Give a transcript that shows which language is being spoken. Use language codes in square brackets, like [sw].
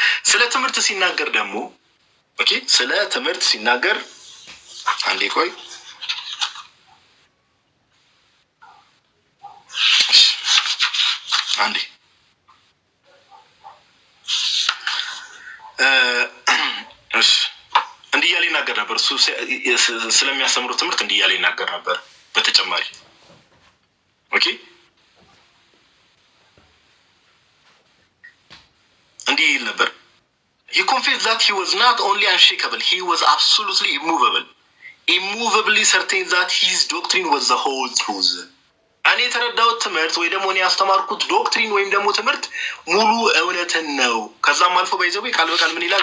[am] ስለ ትምህርት ሲናገር ደግሞ ኦኬ ስለ ትምህርት ሲናገር አንዴ ቆይ አንዴ እሺ እንዲህ እያለ ይናገር ይናገር ነበር። እሱ ስለሚያስተምሩት ትምህርት እንዲህ እያለ ይናገር ነበር። በተጨማሪ ኦኬ እንዲህ ይል ነበር። [en] he confessed that he was not only unshakable, he was absolutely immovably certain that his doctrine was the whole truth. [am] እኔ የተረዳሁት ትምህርት ወይ ደግሞ እኔ ያስተማርኩት ዶክትሪን ወይም ደግሞ ትምህርት ሙሉ እውነትን ነው። ከዛም አልፎ ባይዘው ቃል በቃል ምን ይላል?